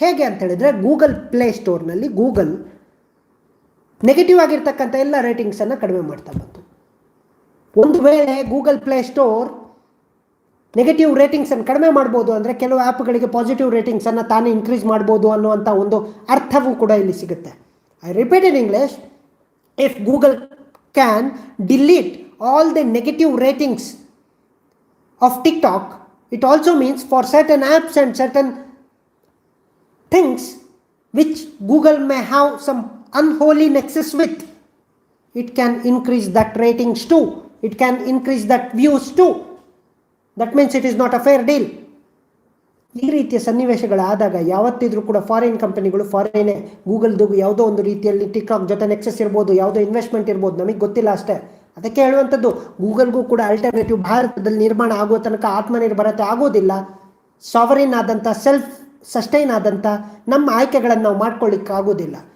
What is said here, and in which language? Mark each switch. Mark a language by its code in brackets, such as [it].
[kn] ಹೇಗೆ ಅಂತ ಹೇಳಿದರೆ, ಗೂಗಲ್ ಪ್ಲೇಸ್ಟೋರ್ನಲ್ಲಿ ಗೂಗಲ್ ನೆಗೆಟಿವ್ ಆಗಿರ್ತಕ್ಕಂಥ ಎಲ್ಲ ರೇಟಿಂಗ್ಸನ್ನು ಕಡಿಮೆ ಮಾಡ್ತಾ ಬಂತು. ಒಂದು ವೇಳೆ ಗೂಗಲ್ ಪ್ಲೇಸ್ಟೋರ್ ನೆಗೆಟಿವ್ ರೇಟಿಂಗ್ಸನ್ನು ಕಡಿಮೆ ಮಾಡ್ಬೋದು ಅಂದರೆ ಕೆಲವು ಆ್ಯಪ್ಗಳಿಗೆ ಪಾಸಿಟಿವ್ ರೇಟಿಂಗ್ಸನ್ನು ತಾನೇ ಇನ್ಕ್ರೀಸ್ ಮಾಡ್ಬೋದು ಅನ್ನುವಂಥ ಒಂದು ಅರ್ಥವೂ ಕೂಡ ಇಲ್ಲಿ ಸಿಗುತ್ತೆ. [en] I repeat in English, if Google can delete all the negative ratings of TikTok, it also means for certain apps and certain things which Google may have some unholy nexus with, it can increase that ratings too. It can increase that views too. That means it is not a fair deal. [kn] ಈ ರೀತಿಯ ಸನ್ನಿವೇಶಗಳಾದಾಗ ಯಾವತ್ತಿದ್ರೂ ಕೂಡ foreign ಕಂಪನಿಗಳು ಫಾರಿನೇ, ಗೂಗಲ್ದು ಯಾವುದೋ ಒಂದು ರೀತಿಯಲ್ಲಿ TikTok ಜೊತೆ nexus ಇರ್ಬೋದು, ಯಾವುದೋ ಇನ್ವೆಸ್ಟ್ಮೆಂಟ್ ಇರ್ಬೋದು, ನಮಗೆ ಗೊತ್ತಿಲ್ಲ ಅಷ್ಟೇ. ಅದಕ್ಕೆ ಹೇಳುವಂಥದ್ದು, ಗೂಗಲ್ಗೂ ಕೂಡ ಆಲ್ಟರ್ನೇಟಿವ್ ಭಾರತದಲ್ಲಿ ನಿರ್ಮಾಣ ಆಗುವ ತನಕ ಆತ್ಮನಿರ್ಭರತೆ ಆಗೋದಿಲ್ಲ. ಸಾವರಿನ್ ಆದಂಥ, ಸೆಲ್ಫ್ ಸಸ್ಟೈನ್ ಆದಂಥ ನಮ್ಮ ಆಯ್ಕೆಗಳನ್ನು ನಾವು ಮಾಡ್ಕೊಳ್ಳಿಕ್ಕೆ ಆಗೋದಿಲ್ಲ.